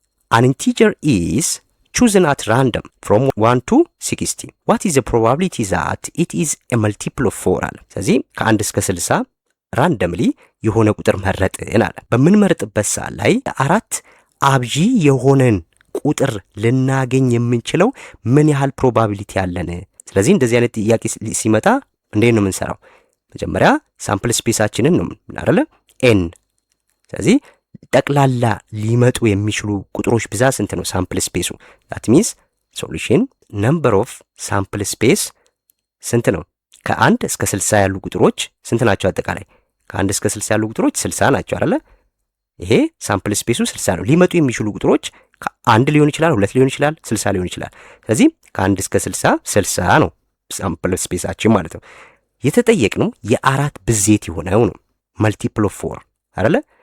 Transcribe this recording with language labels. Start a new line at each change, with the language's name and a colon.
English: an integer is chosen at random from 1 to 60 what is the probability that it is a multiple of 4
Amharic: አለ። ስለዚህ ከ1 እስከ 60 ራንደምሊ የሆነ ቁጥር መረጥን አለ። በምንመርጥበት ሰዓት ላይ አራት አብዢ የሆነን ቁጥር ልናገኝ የምንችለው ምን ያህል ፕሮባቢሊቲ አለን? ስለዚህ እንደዚህ አይነት ጥያቄ ሲመጣ እንዴት ነው የምንሰራው? መጀመሪያ ሳምፕል ስፔሳችንን ነው አይደለ ኤን። ስለዚህ ጠቅላላ ሊመጡ የሚችሉ ቁጥሮች ብዛት ስንት ነው? ሳምፕል ስፔሱ
English: that means solution number of sample space
Amharic: ስንት ነው? ከ1 እስከ 60 ያሉ ቁጥሮች ስንት ናቸው? አጠቃላይ ከ1 እስከ 60 ያሉ ቁጥሮች 60 ናቸው አይደለ? ይሄ ሳምፕል ስፔሱ 60 ነው። ሊመጡ የሚችሉ ቁጥሮች ከ1 ሊሆን ይችላል፣ 2 ሊሆን ይችላል፣ 60 ሊሆን ይችላል። ስለዚህ ከ1 እስከ 60 ነው ሳምፕል ስፔሳችን ማለት ነው። የተጠየቅነው የአራት ብዜት የሆነው ነው መልቲፕል ኦፍ 4 አይደለ?